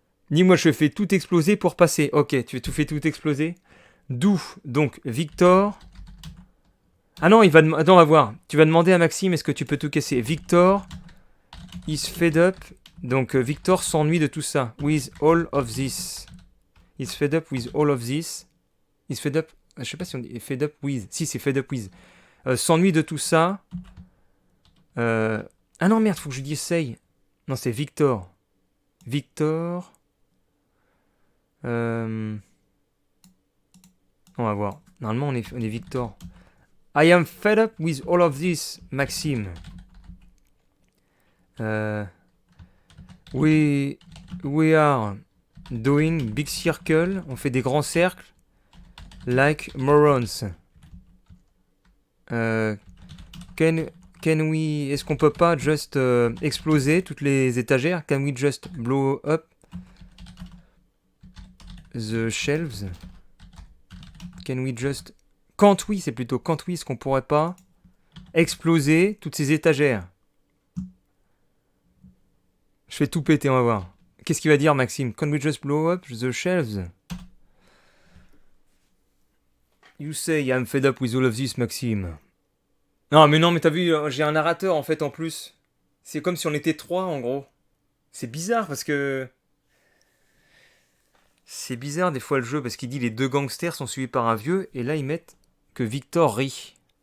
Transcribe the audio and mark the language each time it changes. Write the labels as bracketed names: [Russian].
[French] Ni moi, je fais tout exploser pour passer. Ok, tu fais tout exploser. D'où, donc, Victor... Ah non, attends, on va voir. Tu vas demander à Maxime, est-ce que tu peux tout casser? [English] Victor is fed up. [French] Donc, Victor s'ennuie de tout ça. [English] With all of this. Is fed up with all of this. Is fed up... [French] Je sais pas si on dit [English] fed up with. [French] Si, c'est [English] fed up with. [French] S'ennuie de tout ça. Ah non, merde, faut que je dise essaye. Non, c'est Victor. Victor. On va voir. Normalement, on est Victor. [English] I am fed up with all of this, Maxime. We are doing big circle. [French] On fait des grands cercles. [English] Like morons. Can we... [French] Est-ce qu'on peut pas just exploser toutes les étagères? [English] Can we just blow up the shelves? Can we just... Can't we, [French] c'est plutôt can't we, est-ce qu'on pourrait pas exploser toutes ces étagères? Je fais tout péter, on va voir. Qu'est-ce qu'il va dire, Maxime? [English] Can we just blow up the shelves? You say I'm fed up with all of this, Maxime. [French] Non, mais t'as vu, j'ai un narrateur, en fait, en plus. C'est comme si on était 3, en gros. C'est bizarre, parce que... C'est bizarre, des fois, le jeu, parce qu'il dit les deux gangsters sont suivis par un vieux, et là, ils mettent que Victor rit.